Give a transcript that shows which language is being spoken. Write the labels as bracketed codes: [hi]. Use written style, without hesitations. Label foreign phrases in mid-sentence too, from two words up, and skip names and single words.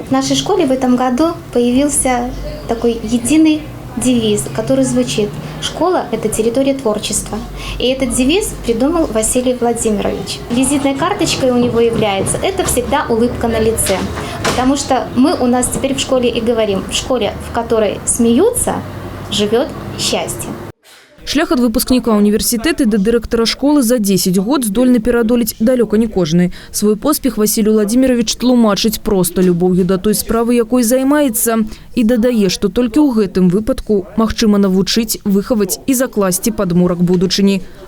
[ru] В нашей школе в этом году появился такой единый девиз, который звучит: «Школа – это территория творчества». И этот девиз придумал Василий Владимирович. Визитной карточкой у него является – это всегда улыбка на лице. Потому что мы у нас теперь в школе и говорим: в школе, в которой смеются, живет счастье. [be] Шлях ад выпускніка універсітэта да дырэктара школы за 10 год здольны пераадолець далёка не кожны. Свой поспех Василий Владимирович тлумачыць проста любоўю да той справы, якой займаецца, і дадае, што толькі ў гэтым выпадку магчыма навучыць, выхаваць і закласці падмурак будучыні.